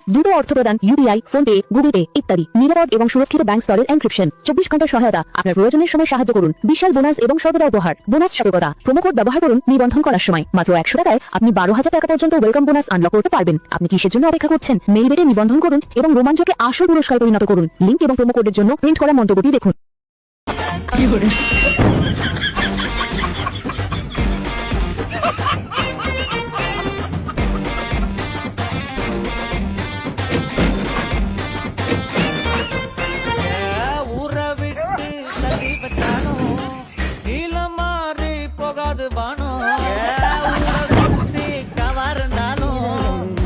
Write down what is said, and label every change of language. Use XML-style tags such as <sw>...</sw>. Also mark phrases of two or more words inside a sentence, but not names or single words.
<bn>দ্রুত অর্থ প্রদান, ইউপিআই, ফোন পে, গুগল পে ইত্যাদি। নিরাপদ এবং সুরক্ষিত ব্যাংক স্তরের এনক্রিপশন, 24 ঘন্টার সহায়তা, আপনার প্রয়োজনের সময় সাহায্য করুন। বিশাল বোনাস এবং সর্বদা উপহার। বোনাস সতর্কতা,</bn> <en>promo code</en> <bn>ব্যবহার করুন নিবন্ধন করার সময়। মাত্র 100 টাকায় আপনি 12,000 টাকা পর্যন্ত</bn> <en>welcome bonus</en> <bn>আনলক করতে পারবেন। আপনি কিসের জন্য অপেক্ষা করছেন? মেলবেটে নিবন্ধন করুন এবং রোমাঞ্চকে আসল পুরস্কার পরিণত করুন। লিংক এবং প্রোমো কোডের জন্য প্রিন্ট করা মন্তব্যটি দেখুন।</bn> <ta>ஊரை விட்டு தள்ளி வச்சாலும் நீளம் மாறி போகாது வானம் ஊரை சுத்தி கவர்ந்தாலும்</ta>